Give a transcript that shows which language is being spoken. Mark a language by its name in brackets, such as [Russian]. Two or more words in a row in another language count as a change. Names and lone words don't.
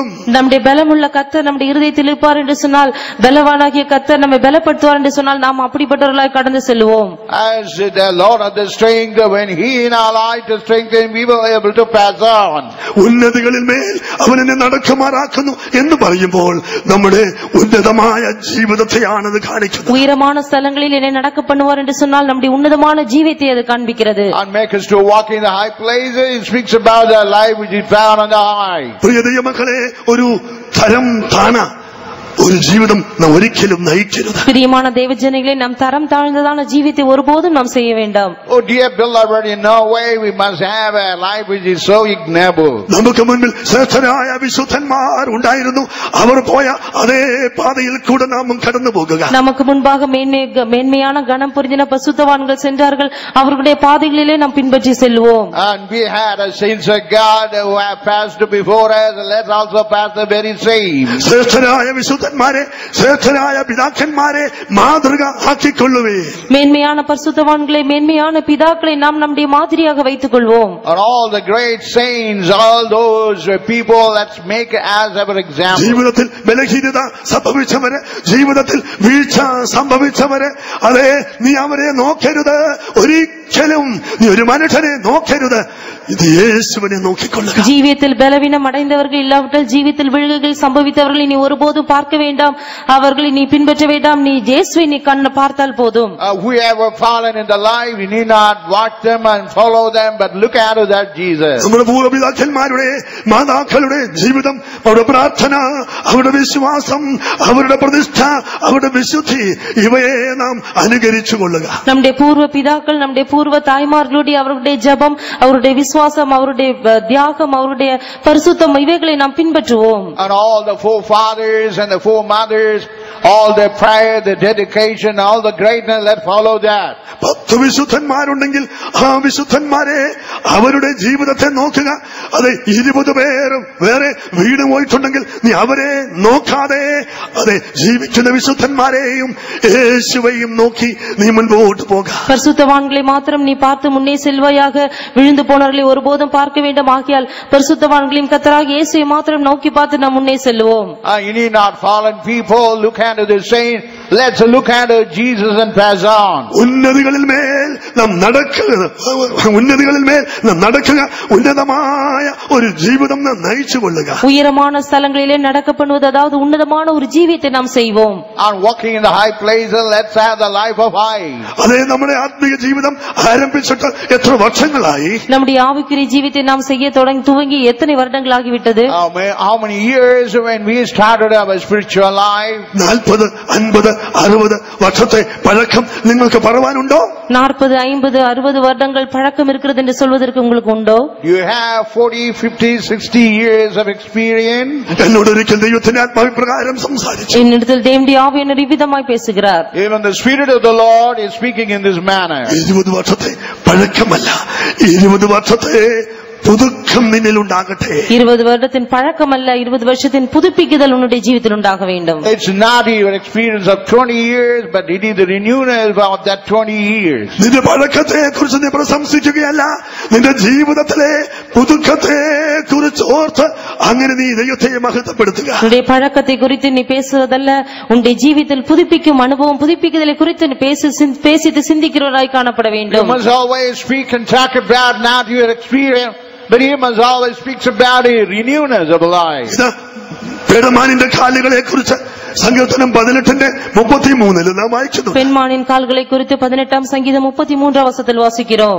[Tamil] நம்முடைய பலமுள்ள கர்த்தர் நம்முடைய இருதயத்தில் இருப்பார் என்று சொன்னால், பலவானாகிய கர்த்தர் நம்மை பலப்படுத்துவார் என்று சொன்னால் நாம் அப்படிப்பட்டவர்களாய் கடந்து செல்வோம். [English] As the Lord of the strength, when He in our life to strengthen, we will be able to pass on. [Malayalam] ഉന്നതികളിൽ മേൽ അവനെ നടക്കുമാറാക്കുന്നു എന്ന് പറയുമ്പോൾ നമ്മുടെ ഉന്നതമായ ജീവിതത്തെയാണത് കാണിക്കുന്നത്. [Tamil] உயரமான ஸ்தலங்களில் என்னை நடக்க பண்ணுவார் என்று சொன்னால் நம்முடைய உன்னதமான ஜீவியத்தை அது காண்பிக்கிறது. [English] And make us to walk in the high places. It speaks about the life which is found on the high. [Malayalam] പ്രിയ ദൈവമക്കളെ, ഒരു തരം താണ ഒരു ജീവിതം നാം ഒരിക്കലും നയിക്കരുത്. [Tamil] பிரியமான தேவஜனங்களே, நாம் தரம் தாழ்ந்ததான ஜீவித்தை ஒருபோதும் நாம் செய்ய வேண்டாம். [English] Oh dear beloved, in no way we must have a life which is so ignoble. [Malayalam] നമുക്ക് മുൻപിൽ ശ്രേഷ്ഠരായ വിശുദ്ധന്മാർ ഉണ്ടായിരുന്നു. അവർ പോയ അതേ പാതയിൽ കൂടെ നാം കടന്നു പോകുക. [Tamil] நமக்கு முன்பாக மேன்மையான கணம் புரிந்தின பரிசுத்தவான்கள் சென்றார்கள். அவர்களுடைய பாதைகளிலே நாம் பின்பற்றி செல்வோம். [English] And we had a saints of God who have passed before us, and let's also pass the very same. [Malayalam] ശ്രേഷ്ഠരായ വിശുദ്ധന്മാരെ, ശ്രേഷ്ഠരായ പിതാക്കന്മാരെ മാതൃക ആക്കിക്കൊള്ളുവേ. [Tamil] மேன்மையான பரிசுத்தவான்களை, மேன்மையான பிதாக்களை நாம் நம்முடைய மாதிரியாக வைத்துக் கொள்வோம். [English] And all the great saints, all those people, let's make as our example. [Malayalam] ജീവിതത്തിൽ ബലഹീനത സംഭവിച്ചവരെ, ജീവിതത്തിൽ വീഴ്ച സംഭവിച്ചവരെ, അതെ, നീ അവരെ നോക്കരുത്. ഒരിക്കലും നീ ഒരു മനുഷ്യനെ നോക്കരുത്. ഇത് യേശുവിനെ നോക്കിക്കൊള്ളുക. [Tamil] ஜீவியத்தில் பலவீனம் அடைந்தவர்கள் இல்லாவிட்டால் ஜீவியத்தில் விழுகைகள் சம்பவித்தவர்களை நீ ஒருபோதும் பார்க்க வேண்டாம். அவர்களை நீ பின்பற்ற வேண்டாம். நீ இயேசுவை நீ கண்ணு பார்த்தால் போதும். [English] Whoever fallen in the life, we need not watch them and follow them, but look at that Jesus. [Malayalam] നമ്മുടെ പൂർവ്വപിതാക്കന്മാരുടെ മാതാക്കളുടെ ജീവിതം, അവരുടെ പ്രാർത്ഥന, അവരുടെ വിശ്വാസം, അവരുടെ പ്രതിഷ്ഠ, അവരുടെ വിശുദ്ധി, ഇവയെ നാം അനുകരിച്ചു കൊള്ളുക. [Tamil] நம்முடைய பூர்வ பிதாக்கள், நம்முடைய பூர்வ தாய்மார்களுடைய அவருடைய ஜெபம், அவருடைய விசுவாசம், அவருடைய தியாகம், அவருடைய பரிசுத்தம், இவைகளை நாம் பின்பற்றுவோம். [English] And all the forefathers and the foremothers, all the prayer, the dedication, all the greatness, let's follow that. [Malayalam] 10 വിശുദ്ധന്മാരുണ്ടെങ്കിൽ ആ വിശുദ്ധന്മാരെ, അവരുടെ ജീവിതത്തെ നോക്കുക. അതെ, 20 പേരും വേറെ വീട് പോയിട്ടുണ്ടെങ്കിൽ നീ അവരെ നോക്കാതെ, അതെ, ജീവിക്കുന്ന വിശുദ്ധന്മാരെയും യേശുവെയും നോക്കി നീ മുൻപോട്ട് പോക. [Tamil] பரிசுத்தவான்களை மாத்திரம் நீ பார்த்து முன்னே செல்வாயாக. விழுந்து போனவர்களை ஒருபோதும் பார்க்க வேண்டாம். ஆகியால் பரிசுத்தவான்களையும் கர்த்தராகிய இயேசுவை மாத்திரம் நோக்கி பார்த்து நாம் முன்னே செல்வோம். [English] You need not fallen people. Look at the saint. Let's look at Jesus and pass on. [Malayalam] ഉന്നതികളിൽ മേൽ നാം നടക്കുക, ഉന്നതികളിൽ മേൽ നാം നടക്കുക. ഉന്നതമായ ഒരു ജീവിതം നാം നയിച്ചു കൊള്ളുക. [Tamil] உயரமான ஸ்தலங்களிலே நடக்க பண்ணுவது, அதாவது உன்னதமான ஒரு ஜீவியத்தை நாம் செய்வோம். [English] And walking in the high places, let's have the life of high. [Malayalam] അതേ, നമ്മുടെ ആത്മീയ ജീവിതം ആരംഭിച്ചിട്ട് എത്ര വർഷങ്ങളായി? [Tamil] நம்முடைய ஆவிக்குரிய ஜீவியத்தை நாம் செய்ய துவங்கி எத்தனை வருடங்கள் ஆகிவிட்டது? [English] How many years when we started our spiritual life? [Malayalam] 40, 50, 60 വർഷത്തെ പഴക്കം നിങ്ങൾക്ക് പറയാനുണ്ടോ? [Tamil] 40, 50, 60 வருடங்கள் பழக்கம் இருக்கிறது என்று சொல்வதற்கு உங்களுக்கு உண்டோ? [English] You have 40, 50, 60 years of experience. [Malayalam] എന്നോട് ഒരിക്കൽ ദൈവത്തിന്റെ ആത്മാവിപ്രകാരം സംസാരിച്ചു. [Tamil] என்னிடத்தில் தேவனுடைய ஆவி என்ன விதமாய் பேசுகிறார். [English] Even the Spirit of the Lord is speaking in this manner. [Malayalam] 20 വർഷത്തെ പഴക്കമല്ല, 20 വർഷത്തെ പുതുക്കം നിന്നിൽ ഉണ്ടാകട്ടെ. [Tamil] 20 வருடத்தின் பழக்கம் அல்ல, 20 வருஷத்தின் புதுப்பிக்குதல் உன்னுடைய ஜீவிதத்தில் உண்டாக வேண்டும். [English] It's not your experience of 20 years, but it is the renewal of that 20 years. [Malayalam] നിന്റെ പഴക്കത്തെ കുറിച്ച് നീ പ്രശംസിക്കുകയല്ല, നിന്റെ ജീവിതത്തിലെ പുതുക്കത്തെ കുറിച്ച് ഓർത്ത് അങ്ങനെ നീ ദൈവത്തെ മഹത്വപ്പെടുത്തുക. [Tamil] உன்னுடைய பழக்கத்தை குறித்து நீ பேசுவதல்ல, உன்னுடைய ஜீவிதத்தில் புதுப்பிக்கும் அனுபவம், புதுப்பிக்குதலை குறித்து நீ பேசித்து சிந்திக்கிறவராய் காணப்பட [English] You [Tamil] வேண்டும். [English] must always speak and talk about not your experience, but he must always speak about a renewal of life. [Malayalam] പെടമാനിന്റെ കാലുകളെ കുറിച്ച് സങ്കീർത്തനം 18:33 നാം വായിക്കുന്നു. [Tamil] பெண்மானின் கால்களை குறித்து 18ஆம் சங்கீதம் 33ஆம் வசனத்தில் வாசிக்கிறோம்.